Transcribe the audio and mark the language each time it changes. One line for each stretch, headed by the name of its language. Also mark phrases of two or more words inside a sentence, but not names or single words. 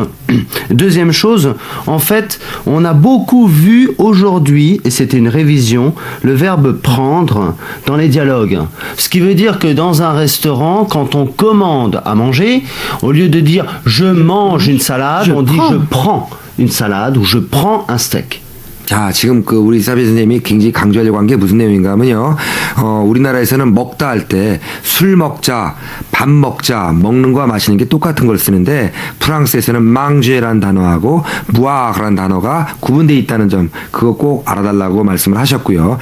French: Deuxième chose, en fait, on a beaucoup vu aujourd'hui, et c'était une révision, le verbe prendre dans les dialogues. Ce qui veut dire que dans un restaurant, quand on commande à manger, au lieu de dire je mange une salade, on dit je prends une salade ou je prends un steak.
Korean: 자, 지금 그 우리 사비 선생님이 굉장히 강조하려고 한 게 무슨 내용인가 하면요. 우리나라에서는 먹다 할 때 술 먹자, 밥 먹자, 먹는 거와 마시는 게 똑같은 걸 쓰는데 프랑스에서는 manger라는 단어하고 boire라는 단어가 구분되어 있다는 점 그거 꼭 알아달라고 말씀을 하셨고요.